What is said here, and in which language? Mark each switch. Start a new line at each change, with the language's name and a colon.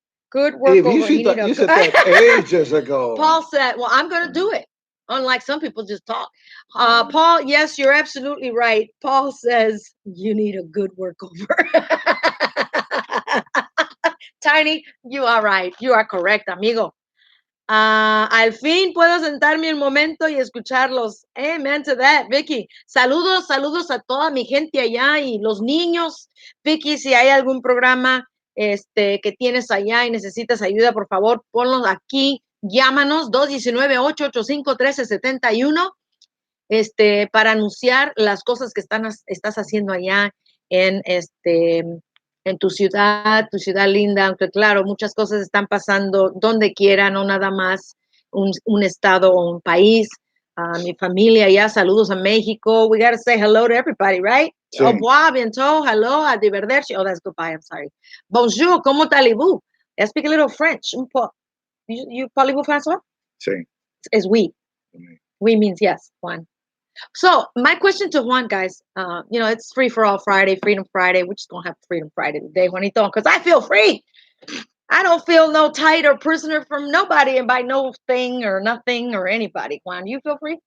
English: Good work over. You said that ages ago. Paul said, well, I'm going to do it. Unlike some people just talk. Paul, yes, you're absolutely right. Paul says you need a good workover. Tiny, you are right. You are correct, amigo.
Spanish: Al fin puedo sentarme un momento y escucharlos.
English: Amen to that,
Spanish: Vicky. Saludos a toda mi gente allá y los niños. Vicky, si hay algún programa que tienes allá y necesitas ayuda, por favor, ponlos aquí. Llámanos 219-885-1371 para anunciar las cosas que estás haciendo allá en tu ciudad linda, aunque claro, muchas cosas están pasando donde quiera, no nada más un estado o un país. Mi familia allá, saludos a México.
English: We got to say hello to everybody, right?
Spanish: Sí.
French: Au revoir, bientôt, hello,
Spanish: a divertirse.
English: Oh, that's goodbye, I'm sorry.
French: Bonjour, comment allez-vous?
English: I speak a little French. You
French: parlez-vous français?
Spanish: Sí.
English: It's oui. Oui means yes, Juan. So my question to Juan, guys, it's Free for All Friday, Freedom Friday. We're just going to have Freedom Friday today, Juanito, because I feel free. I don't feel no tight or prisoner from nobody and by no thing or nothing or anybody. Juan, you feel free?